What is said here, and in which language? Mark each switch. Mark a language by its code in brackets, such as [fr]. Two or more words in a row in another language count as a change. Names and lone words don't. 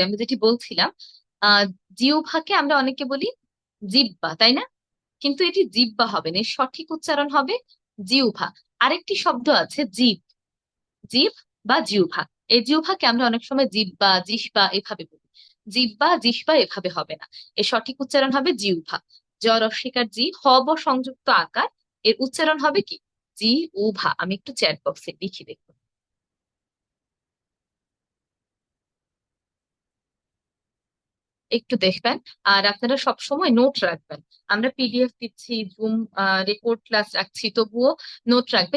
[bn] আমি যেটি বলছিলাম, আহ জিহ্বাকে আমরা অনেকে বলি জিহ্বা, তাই না? কিন্তু এটি জিহ্বা হবে না, এর সঠিক উচ্চারণ হবে জিহ্বা। আরেকটি শব্দ আছে জিভ। জিভ বা জিহ্বা। এই জিহ্বাকে আমরা অনেক সময় জিহ্বা, জিহ্বা এভাবে বলি। জিহ্বা, জিহ্বা এভাবে হবে না, এর সঠিক উচ্চারণ হবে জিহ্বা। জ রস্বইকার জি, হ ব সংযুক্ত আকার। এর উচ্চারণ হবে কি? জি উভা। আমি একটু [en] chat boxe [bn] লিখি দেখুন। একটু দেখবেন। আর আপনারা সব সময় নোট রাখবেন। আমরা পিডিএফ দিচ্ছি, জুম [en] record class [bn] রাখছি, তবুও নোট রাখবেন।